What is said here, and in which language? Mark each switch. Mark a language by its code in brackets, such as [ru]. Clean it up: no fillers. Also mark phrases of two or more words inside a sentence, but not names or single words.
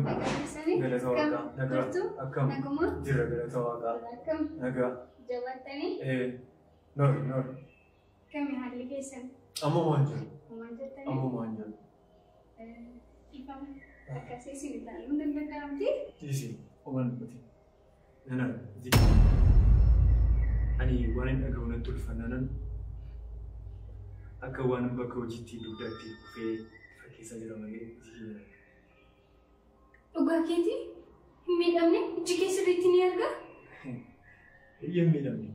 [om] Nagaa Galata waaqaa. Nagaa. jirtu? Akkam. Naguma? Jira galata waaqaa. Akkam? Nagaa. Jabaatanii? Noor. Kami haalli keessan? Amma waan jiru. Maal jettanii? Amma waan jiru. Ifama akkasii isin ilaaluun danda'amti? Isi, oman mati. Nana, zi. Ani waan hin dhaga'u natti ulfannanan akka waan bakka hojiitti dugdaatti dhufee fakkeessaa jira malee zi. Dhugaa keetii? Hin miidhamne? Iji kee sirriitti ni argaa? Hin miidhamne.